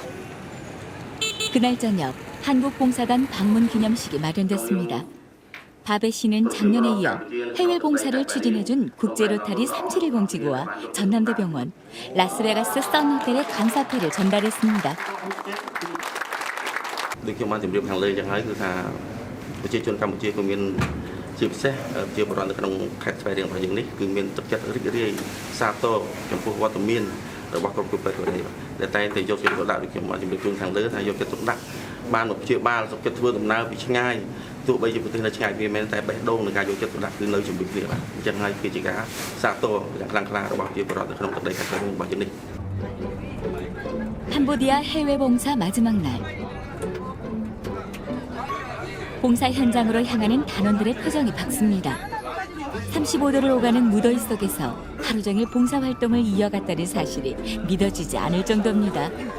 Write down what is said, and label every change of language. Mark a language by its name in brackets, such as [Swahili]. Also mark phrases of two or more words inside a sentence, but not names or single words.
[Korean] 그날 저녁 한국봉사단 방문 기념식이 마련됐습니다. 바베 씨는 작년에 이어 해외 봉사를 추진해준 국제로타리 371 지구와 전남대병원, 라스베가스 선호텔의 감사패를 전달했습니다. [Khmer] ដូចខ្ញុំបានជម្រាបខាងលើយ៉ាងហើយគឺថាប្រជាជនកម្ពុជាក៏មានជាពិសេសជាបរិបទនៅក្នុងខេត្តស្វាយរៀងរបស់យើងនេះគឺមានទឹកចិត្តរីករាយសាទរចំពោះវត្តមានរបស់ក្រុមគ្រូពេទ្យរបស់យើងដែលតែងតែយកចិត្តទុកដាក់ដូចខ្ញុំបានជម្រាបជូនខាងលើថាយកចិត្តទុកដាក់បានមកព្យាបាលសុខចិត្តធ្វើដំណើរពីឆ្ងាយទោះបីជាប្រទេសនៅឆ្ងាយវាមិនតែបេះដូងនៃការយកចិត្តទុកដាក់គឺនៅជាមួយគ្នាបាទអញ្ចឹងហើយគឺជាការសាទរយ៉ាងខ្លាំងក្លារបស់ជាបរិបទនៅក្នុងទឹកដីខេត្តស្វាយរៀងរបស់យើងនេះ [Korean] 캄보디아 해외 봉사 마지막 날. 봉사 현장으로 향하는 단원들의 표정이 밝습니다. 35도를 오가는 무더위 속에서 하루 종일 봉사 활동을 이어갔다는 사실이 믿어지지 않을 정도입니다.